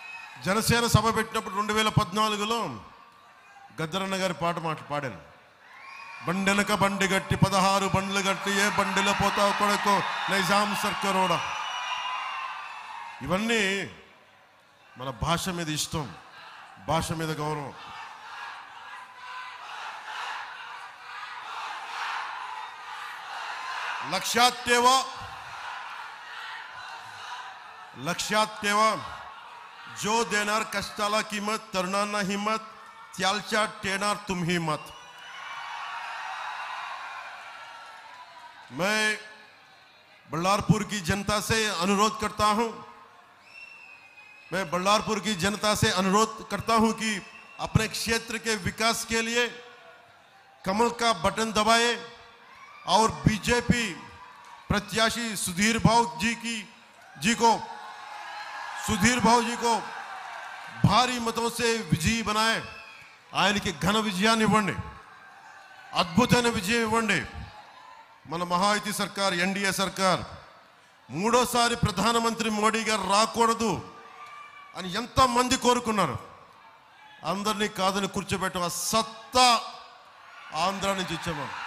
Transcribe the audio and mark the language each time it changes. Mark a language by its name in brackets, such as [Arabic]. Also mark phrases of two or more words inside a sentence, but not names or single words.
[Telugu] జనసేన సభ పెట్టినప్పుడు 2014లో గద్దరన్న గారి పాట పాడాను. బండెనక బండి గట్టి 16 బండ్లు గట్టి ఏ బండిలో పోతావు కొడుకో నైజాం సర్కారోడా. ఇవన్నీ మన భాష మీద ఇష్టం, భాష మీద గౌరవం. [Marathi] लक्षात ठेवा जो देणार कष्टाला किंमत, तरुणांना हिम्मत, त्यालच्या ठेणार तुम्ही मत. [Hindi] मैं बल्लारपुर की जनता से अनुरोध करता हूं, कि अपने क्षेत्र के विकास के लिए कमल का बटन दबाए और बीजेपी प्रत्याशी सुधीर भाऊ जी को भारी मतों से विजयी बनाए. [Telugu] ఆయన కి ఘన విజయాన్ని ఇవ్వండి, అద్భుతమైన విజయం ఇవ్వండి. మన మహాయుతి సర్కార్, ఎన్డీఏ సర్కార్ మూడోసారి ప్రధానమంత్రి మోడీ గారు రాకూడదు అని ఎంతమంది కోరుకున్నారు. అందరినీ కాదని కూర్చోబెట్టం ఆ సత్తా ఆంధ్ర నుంచి ఇచ్చాము.